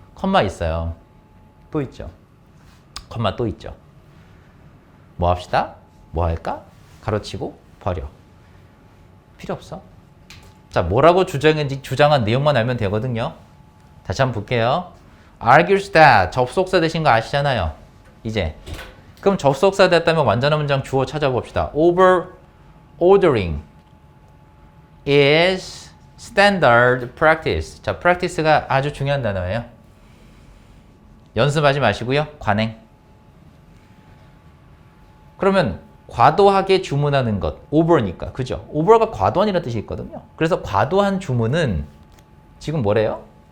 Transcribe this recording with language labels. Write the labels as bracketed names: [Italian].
[Korean] 컴마 있어요. 또 있죠. 컴마 또 있죠. 뭐 합시다? 뭐 할까? 가로치고 버려. 필요 없어. 자, 뭐라고 주장했는지 주장한 내용만 알면 되거든요. 다시 한번 볼게요. [English] argues that [Korean] 접속사 되신 거 아시잖아요. 이제 그럼 접속사 됐다면 완전한 문장 주어 찾아봅시다. [English] overordering is standard practice. [Korean] 자, practice가 아주 중요한 단어예요. 연습하지 마시고요. 관행. 그러면 과도하게 주문하는 것, over니까, 그죠? over가 과도한이라는 뜻이 있거든요. 그래서 과도한 주문은 지금 뭐래요?